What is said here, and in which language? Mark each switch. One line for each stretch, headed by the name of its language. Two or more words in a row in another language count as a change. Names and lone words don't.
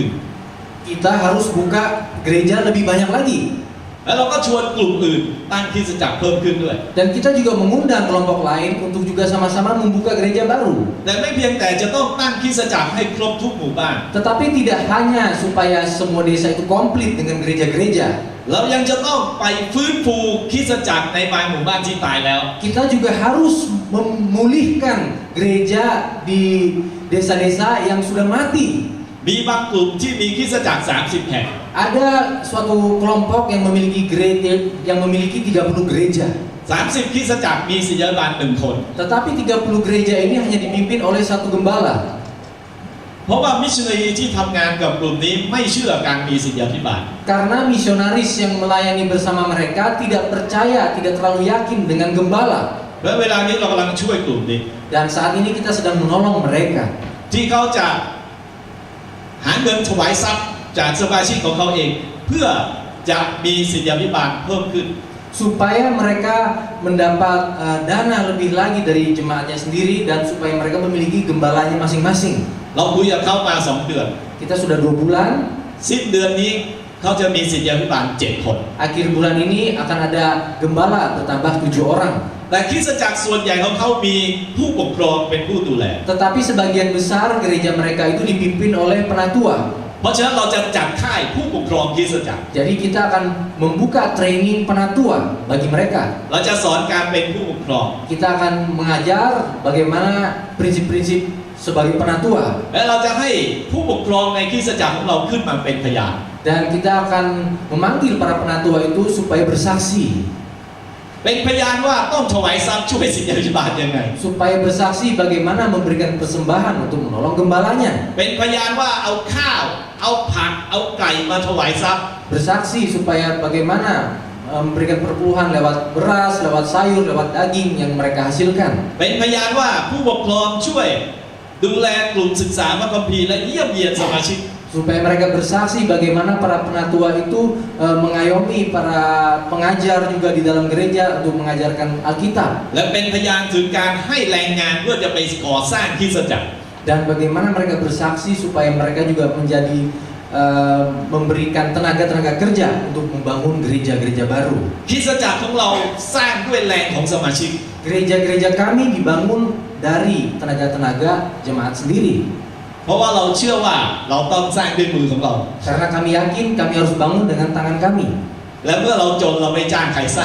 Indonesian: kita harus buka gereja lebih banyak lagi.
Thai: แล้วเราก็ชวนกลุ่มอื่นตั้งคริสตจักรเพิ่มขึ้นด้วย
Indonesian: Dan kita juga mengundang kelompok lain untuk juga sama-sama membuka gereja baru.
Thai: แต่ไม่เพียงแต่จะต้องตั้งคริสตจักรให้ครบทุกหมู่บ้าน
Indonesian: Tetapi tidak hanya supaya semua desa itu komplit dengan gereja-gereja.
Thai: เรายังจะต้องไปฟื้นฟูคริสตจักรในบางหมู่บ้านที่ตายแล้ว
Indonesian: Kita juga harus memulihkan gereja di desa-desa yang sudah mati.
Thai: มีบางกลุ่มที่มีคริสตจักร30แห่ง
Indonesian: Ada suatu kelompok yang memiliki gereja 30 gereja.
Thai: 30คริสตจักรมีศิษยาบาล1คน
Indonesian: Tetapi 30 gereja ini hanya dipimpin oleh satu gembala.
Thai: เพราะว่ามิชชันนารีที่ทำงานกับกลุ่มนี้ไม่เชื่อการมีศิษยาภิบาล
Indonesian: Karena misionaris yang melayani bersama mereka tidak percaya, tidak terlalu yakin dengan gembala.
Thai: และเวลานี้เรากำลังช่วยกลุ่มนี้
Indonesian: Dan saat ini kita sedang menolong mereka.
Thai: ที่เขาจะหาเงินถวายทรัพย์จากสมาชิกของเขาเองเพื่อจะมีศิษยาภิบาลเพิ่มขึ้น
Indonesian: Supaya mereka mendapat dana lebih lagi dari jemaatnya sendiri dan supaya mereka memiliki gembalanya masing-masing.
Thai: เราคุยกับเขามา2เดือน
Indonesian: Kita sudah 2 bulan.
Thai: สิ้นเดือนนี้เขาจะมีศิษยาภิบาล7คน
Indonesian: Akhir bulan ini akan ada gembala bertambah 7 orang.
Thai: แต่คริสตจักรส่วนใหญ่ของเขามีผู้ปกครองเป็นผู้ดูแล
Indonesian: Tetapi sebagian besar gereja mereka itu dipimpin oleh penatua.
Thai: เพราะฉะนั้นเราจะจัดค่ายผู้ปกครองคริสตจักร
Indonesian: Jadi kita akan membuka training penatua bagi mereka.
Thai: เราจะสอนการเป็นผู้ปกครอง
Indonesian: Kita akan mengajar bagaimana prinsip-prinsip sebagai penatua.
Thai: และเราจะให้ผู้ปกครองในคริสตจักรของเราขึ้นมาเป็นพยาน
Indonesian: Dan kita akan memanggil para penatua itu supaya bersaksi.
Thai: เป็นพยานว่าต้องถวายทรัพย์ช่วยศิษยาภิบาลยังไง
Indonesian: Supaya bersaksi bagaimana memberikan persembahan untuk menolong gembalanya.
Thai: เป็นพยานว่าเอาข้าวเอาผักเอาไก่มาถวายทรัพย์
Indonesian: Bersaksi supaya bagaimana memberikan perpuluhan lewat beras, lewat sayur, lewat daging yang mereka hasilkan.
Thai: เป็นพยานว่าผู้ปกครองช่วยดูแลกลุ่มศึกษาพระคัมภีร์และเยี่ยมเยียนสมาชิก
Indonesian: Supaya mereka bersaksi bagaimana para penatua itu mengayomi para pengajar juga di dalam gereja untuk mengajarkan Alkitab.
Thai: และเป็นพยานถึงการให้แรงงานเพื่อจะไปก่อสร้างคริสตจักร
Indonesian: Dan bagaimana mereka bersaksi supaya mereka juga menjadi memberikan tenaga-tenaga kerja untuk membangun gereja-gereja baru.
Thai: คริสตจักรของเราสร้างด้วยแรงของสมาชิก
Indonesian: Gereja-gereja kami dibangun dari tenaga-tenaga jemaat sendiri.
Thai: เพราะว่าเราเชื่อว่าเราต้องสร้างด้วยมือของเรา
Indonesian: Karena kami yakin kami harus bangun dengan tangan kami.
Thai: และเมื่อเราจนเราไม่จ้างใครสร้าง